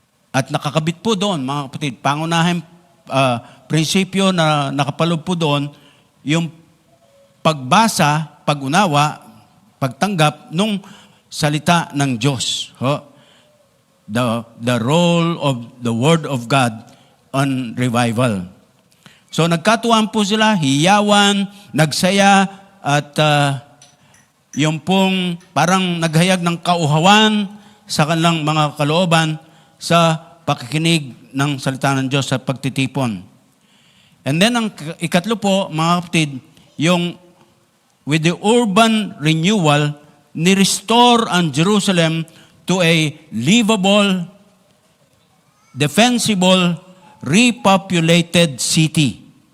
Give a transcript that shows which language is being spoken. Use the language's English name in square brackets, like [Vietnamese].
[Filipino] At nakakabit po doon, mga kapatid, pangunahing prinsipyo na nakapaloob po doon, yung pagbasa, pag-unawa, pagtanggap nung salita ng Diyos. [English] The role of the Word of God on revival. [Filipino] So nagkatuwaan po sila, hiyawan, nagsaya, at yung pong parang naghayag ng kauhawan sa kanilang mga kalooban sa pakikinig ng salita ng Diyos sa pagtitipon. [English] And then [Filipino] ang ikatlo po, mga kapatid, yung [English] with the urban renewal, ni-restore ang Jerusalem to a livable, defensible, repopulated city.